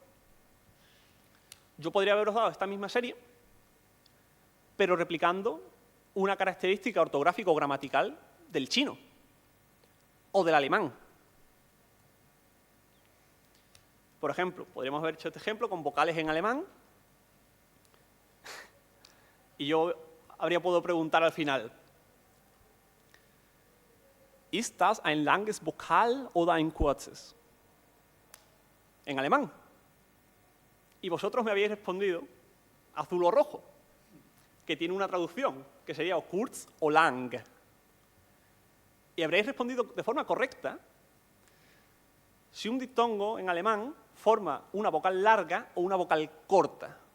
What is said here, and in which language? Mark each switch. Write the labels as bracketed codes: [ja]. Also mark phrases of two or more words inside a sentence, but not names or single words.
[es] Yo podría haberos dado esta misma serie, pero replicando una característica ortográfica o gramatical del chino o del alemán. Por ejemplo, podríamos haber hecho este ejemplo con vocales en alemán y yo habría podido preguntar al final, [de] ¿Ist das ein langes Vokal oder ein kurzes? [es] En alemán. Y vosotros me habéis respondido azul o rojo, que tiene una traducción, que sería o kurz o lang. Y habréis respondido de forma correcta si un diptongo en alemán forma una vocal larga o una vocal corta.